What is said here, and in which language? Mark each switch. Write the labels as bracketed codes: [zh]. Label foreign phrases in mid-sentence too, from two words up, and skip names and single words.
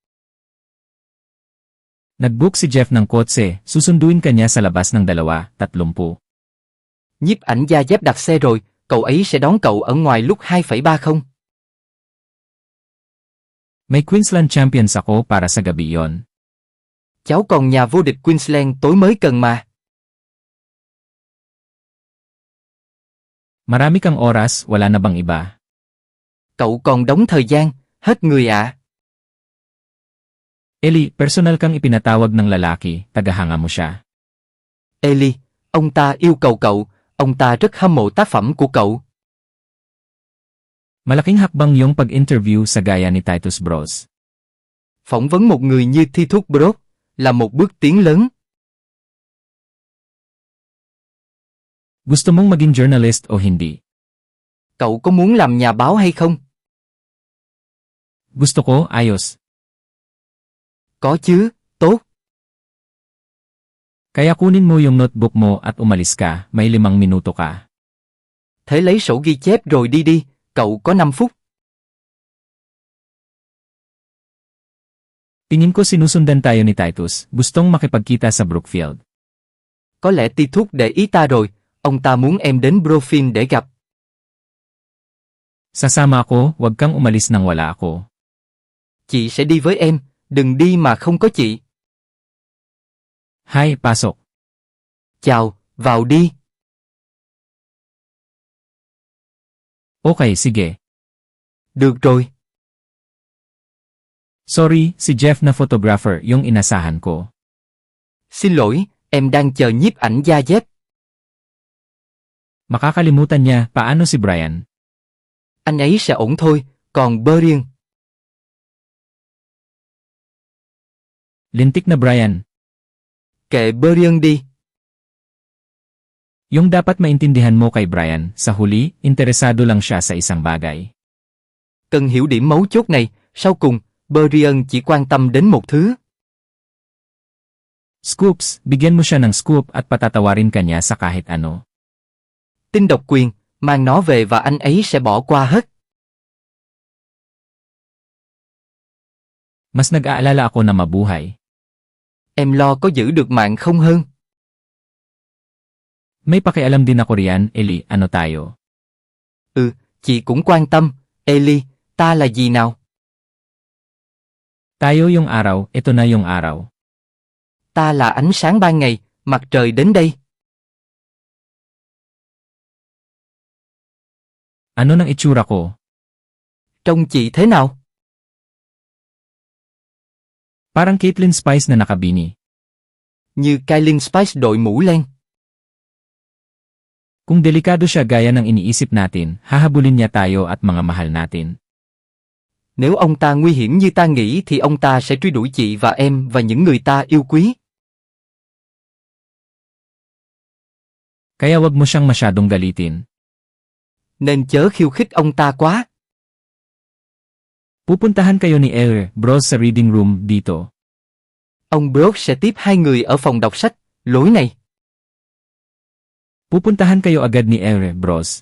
[tl] Nag-book si Jeff ng kotse, susunduin ka niya sa labas ng 2:30. [vi] Nhiếp ảnh gia Jeff đặt xe rồi, cậu ấy sẽ đón cậu ở ngoài lúc 2:30. [tl] May Queensland Champions ako para sa gabi yon. [vi] Cháu còn nhà vô địch Queensland tối mới cần mà. [tl] Marami kang oras, wala na bang iba? [vi] Cậu còn đóng thời gian, hết người ạ. [tl] Ellie, personal kang ipinatawag ng lalaki, tagahanga mo siya. [vi] Ellie, ông ta yêu cầu cậu, ông ta rất hâm mộ tác phẩm của cậu. [tl] Malaking hakbang yung pag-interview sa gaya ni Titus Bros. [vi] Phỏng vấn một người như Titus Bros là một bước tiến lớn. [tl] Gusto mong maging journalist o hindi? [vi] Cậu có muốn làm nhà báo hay không? [tl] Gusto ko, ayos. [vi] Có chứ, tốt. [tl] Kaya kunin mo yung notebook mo at umalis ka, may 5 minuto ka. [vi] Thế lấy sổ ghi chép rồi đi đi, cậu có 5 phút. [tl] Tingin ko sinusundan tayo ni Titus, gustong makipagkita sa Brookfield. [vi] Có lẽ Titus để ý ta rồi, ông ta muốn em đến Brookfield để gặp. [tl] Sasama ako, wag kang umalis nang wala ako. [vi] Chị sẽ đi với em, đừng đi mà không có chị. [tl] Hi, pasok. [vi] Chào, vào đi. [tl] Okay, sige. [vi] Được rồi. [tl] Sorry, si Jeff na photographer yung inasahan ko. [vi] Xin lỗi, em đang chờ nhiếp ảnh gia Jeff. [tl] Makakalimutan niya, paano si Brian? [vi] Anh ấy sẽ ổn thôi, còn Brian. [tl] Lintik na Brian. [vi] Kệ Brian đi. [tl] Yung dapat maintindihan mo kay Brian, sa huli, interesado lang siya sa isang bagay. [vi] Cần hiểu điểm mấu chốt này, sau cùng, Brian chỉ quan tâm đến một thứ. [tl] Scoops, bigyan mo siya ng scoop at patatawarin ka niya sa kahit ano. [vi] Tin độc quyền, mang nó về và anh ấy sẽ bỏ qua hết. [tl] Mas nag-aalala ako na mabuhay. [vi] Em lo có giữ được mạng không hơn. [tl] May pakialam din ako riyan, Ellie, ano tayo? [vi] Chị cũng quan tâm, Ellie, ta là gì nào? [tl] Tayo yung araw, ito na yung araw. [vi] Ta là ánh sáng ban ngày, mặt trời đến đây. [tl] Ano nang itsura ko? [vi] Trông chị thế nào? [tl] Parang Caitlyn Spice na nakabini. [vi] Như Kylie Spice đội mũ len. [tl] Kung delikado siya gaya ng iniisip natin, hahabulin niya tayo at mga mahal natin. [vi] Nếu ông ta nguy hiểm như ta nghĩ thì ông ta sẽ truy đuổi chị và em và những người ta yêu quý. [tl] Kaya wag mo siyang masyadong galitin. [vi] Nên chớ khiêu khích ông ta quá. [tl] Pupuntahan kayo ni Bros sa reading room dito. [vi] Ông Brooke sẽ tiếp hai người ở phòng đọc sách, lối này. [tl] Pupuntahan kayo agad ni Bros.